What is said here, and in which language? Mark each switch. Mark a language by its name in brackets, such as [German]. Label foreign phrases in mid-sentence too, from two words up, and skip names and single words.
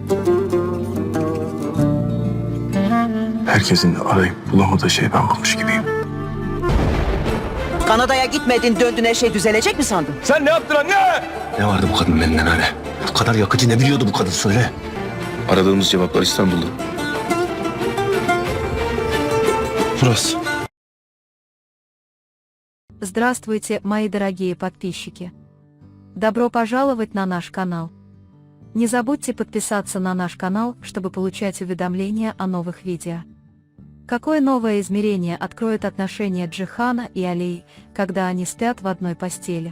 [Turkish] Herkesin arayıp bulamadığı şeyi ben bulmuş gibiyim. Kanada'ya gitmedin, döndün, her şey düzelecek mi sandın? Sen ne yaptın anne? Ne vardı bu kadının elinden öyle? Bu kadar yakıcı ne biliyordu bu kadın söyle. Aradığımız cevaplar İstanbul'da. Burası. [Russian] Здравствуйте, мои дорогие подписчики! Добро пожаловать на наш канал. Не забудьте подписаться на наш канал, чтобы получать уведомления о новых видео. Какое новое измерение откроет отношения Джихана и Алии, когда они спят в одной постели?